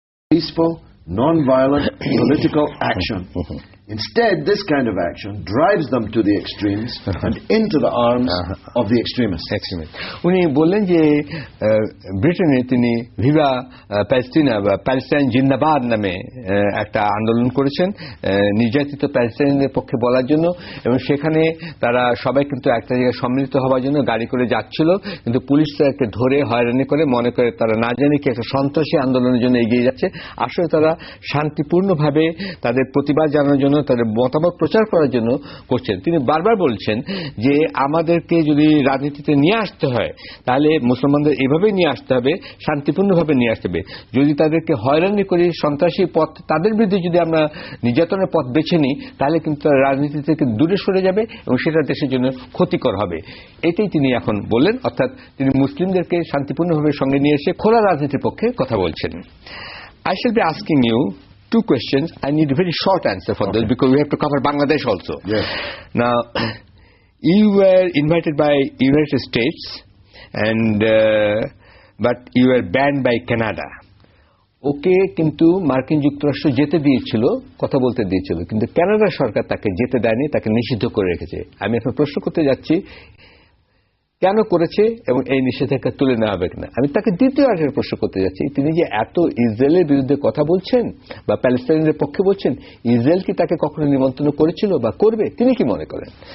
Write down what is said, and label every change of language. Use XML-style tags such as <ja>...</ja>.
<en>peaceful, non-violent political action. Instead, this kind of action drives them to the extremes and into the arms of the extremists.</en> <bn>উনি বললেন যে ব্রিটেনে তিনি Viva প্যালেস্টিনা বা Palestine জিন্দাবাদ নামে একটা আন্দোলন করেছেন নির্যাতিত প্যালেস্টাইনদের পক্ষে বলার জন্য, এবং সেখানে তারা সবাই কিন্তু একটা জায়গায় সম্মিলিত হওয়ার জন্য গাড়ি করে যাচ্ছিল, কিন্তু পুলিশ তাদেরকে ধরে হয়রানি করে, মনে করে তারা না জানি কি একটা সন্ত্রাসী আন্দোলনের জন্য এগিয়ে যাচ্ছে। আসলে তারা শান্তিপূর্ণভাবে তাদের প্রতিবাদ জানানোর জন্য, তাদের মতামত প্রচার করার জন্য করছেন। তিনি বারবার বলছেন যে আমাদেরকে যদি রাজনীতিতে নিয়ে আসতে হয় তাহলে মুসলমানদের এভাবেই নিয়ে আসতে হবে, শান্তিপূর্ণভাবে নিয়ে আসতে হবে। যদি তাদেরকে হয়রানি করি, সন্ত্রাসী পথ, তাদের বিরুদ্ধে যদি আমরা নির্যাতনের পথ বেছে নিই, তাহলে কিন্তু তারা রাজনীতি থেকে দূরে সরে যাবে এবং সেটা দেশের জন্য ক্ষতিকর হবে। এটাই তিনি এখন বললেন, অর্থাৎ তিনি মুসলিমদেরকে শান্তিপূর্ণভাবে সঙ্গে নিয়ে এসে খোলা রাজনীতির পক্ষে কথা বলছেন।</bn> <en>I shall be asking you two questions. I need a very short answer for this because we have to cover Bangladesh also. Yes. Now, you were invited by United States, and but you were banned by Canada.</en> <bn>ওকে কিন্তু মার্কিন যুক্তরাষ্ট্র যেতে দিয়েছিল, কথা বলতে দিয়েছিল, কিন্তু Canada সরকার তাকে যেতে দেয়নি, তাকে নিষিদ্ধ করে রেখেছে। আমি এখন প্রশ্ন করতে যাচ্ছি কেন করেছে এবং এই নিষেধাজ্ঞা তুলে নেওয়া হবে কিনা। আমি তাকে দ্বিতীয় আরেকটা প্রশ্ন করতে যাচ্ছি, তিনি যে এত ইসরায়েলের বিরুদ্ধে কথা বলছেন বা প্যালেস্টাইনের পক্ষে বলছেন, ইসরায়েল কি তাকে কখনো নিমন্ত্রণ করেছিল বা করবে, তিনি কি মনে করেন?</bn>